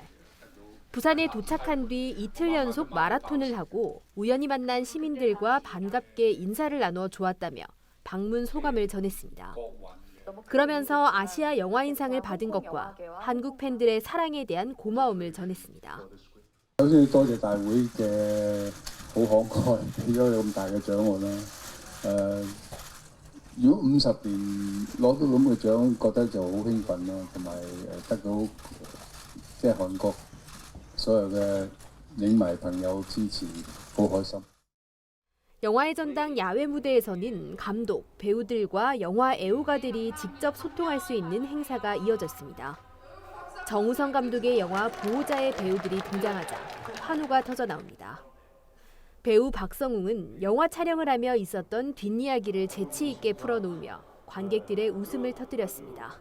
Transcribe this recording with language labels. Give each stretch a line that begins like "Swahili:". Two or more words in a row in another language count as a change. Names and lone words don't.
Korean: 부산에 도착한 뒤 이틀 연속 마라톤을 하고 우연히 만난 시민들과 반갑게 인사를 나눠 좋았다며 방문 소감을 전했습니다. 그러면서 아시아 영화인상을 받은 것과 한국 팬들의 사랑에 대한 고마움을 전했습니다.
Cantonese: 首先要多謝大會嘅好慷慨，俾咗你咁大嘅獎我啦。如果50年攞到咁嘅獎，覺得就好興奮啦，同埋得到即係韓國所有嘅影迷朋友支持，好開心。
Korean: 영화의 전당 야외 무대에서는 감독, 배우들과 영화 애호가들이 직접 소통할 수 있는 행사가 이어졌습니다. 정우성 감독의 영화 보호자의 배우들이 등장하자 환호가 터져 나옵니다. 배우 박성웅은 영화 촬영을 하며 있었던 뒷이야기를 재치 있게 풀어놓으며 관객들의 웃음을 터뜨렸습니다.